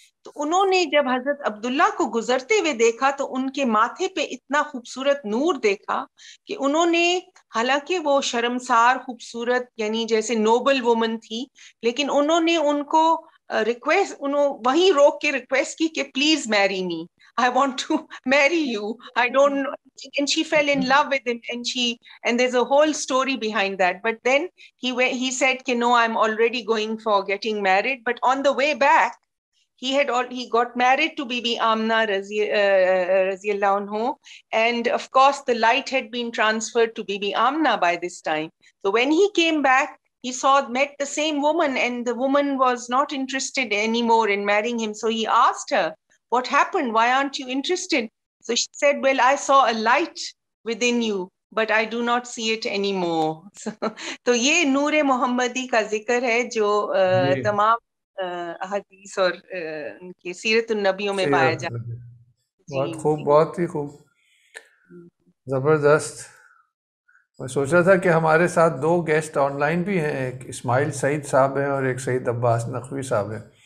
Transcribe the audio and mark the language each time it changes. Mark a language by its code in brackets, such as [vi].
[ur] تو انہوں نے جب حضرت عبداللہ کو گزرتے ہوئے دیکھا تو ان کے ماتھے پہ اتنا خوبصورت نور دیکھا کہ انہوں نے، حالانکہ وہ شرمسار خوبصورت یعنی جیسے نوبل وومن تھی، لیکن انہوں نے ان کو ریکویسٹ، انہوں وہیں روک کے ریکویسٹ کی کہ پلیز میری می، [en] I want to marry you. I don't know. And she fell in love with him, and there's a whole story behind that. But then he said, no, I'm already going for getting married. But on the way back, he got married to Bibi Amna Raziyallahu anhu, and of course the light had been transferred to Bibi Amna by this time. So when he came back, he met the same woman, and the woman was not interested anymore in marrying him. So he asked her, what happened? Why aren't you interested? So she said, well, I saw a light within you, but I do not see it anymore. [ur] So یہ نور محمدی کا ذکر ہے جو تمام احادیث اور ان کی سیرت النبیوں میں پایا جاتا ہے. بہت خوب، بہت ہی خوب، زبردست. میں سوچ رہا تھا کہ ہمارے ساتھ 2 گیسٹ آن لائن بھی ہیں، ایک اسماعیل سعید صاحب ہیں اور ایک سید عباس نقوی صاحب ہیں.